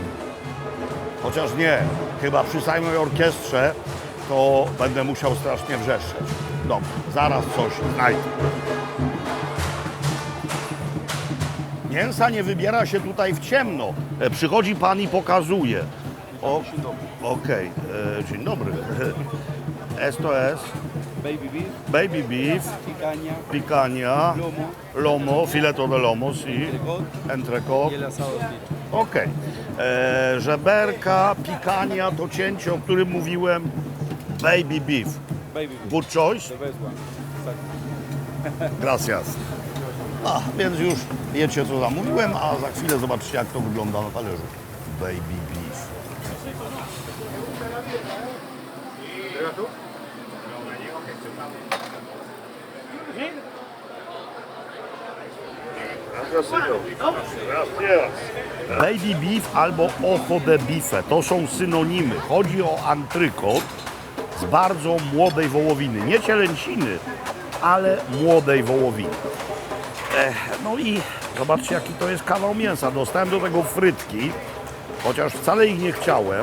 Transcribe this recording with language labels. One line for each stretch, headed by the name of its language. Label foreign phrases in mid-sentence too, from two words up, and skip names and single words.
Polish: Chociaż nie, chyba przy samej orkiestrze to będę musiał strasznie wrzeszczeć. Dobrze, zaraz coś znajdę. Mięsa nie wybiera się tutaj w ciemno. Przychodzi pan i pokazuje. Okej, dzień dobry.
Spanish: Esto es
English: baby beef,
Spanish: picanha, lomo, fileto de lomo, sí, entrecot.
Polish: Okej. Żeberka, pikania, to cięcie, o którym mówiłem,
English: baby beef. Good choice?
Spanish: Gracias.
Polish: Więc już wiecie, co zamówiłem, a za chwilę zobaczycie, jak to wygląda na talerzu.
English: Baby beef. Baby beef
Polish: albo
Spanish: ojo de bife
Polish: to są synonimy. Chodzi o antrykot z bardzo młodej wołowiny. Nie cielęciny, ale młodej wołowiny. No i zobaczcie, jaki to jest kawał mięsa. Dostałem do tego frytki, chociaż wcale ich nie chciałem.